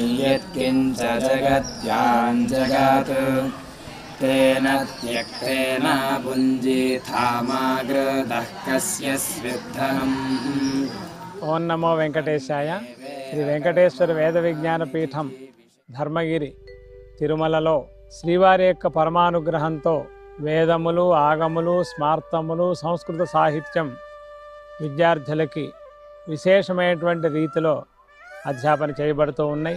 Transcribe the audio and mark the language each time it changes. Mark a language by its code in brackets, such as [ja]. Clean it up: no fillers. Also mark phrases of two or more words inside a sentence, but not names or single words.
[sa] यत्किञ्च जगत्यां जगत् तेन त्यक्तेन भुञ्जीथामागृतः कस्य स्विद्धनम्। ओं नमो वेङ्कटेशाय. [te] శ్రీ వెంకటేశ్వర వేద విజ్ఞాన పీఠం ధర్మగిరి తిరుమలలో శ్రీవారి యొక్క పరమానుగ్రహంతో వేదములు, ఆగములు, స్మార్తములు, సంస్కృత సాహిత్యం విద్యార్థులకి విశేషమైనటువంటి రీతిలో అధ్యాపన చేయబడుతూ ఉన్నాయి.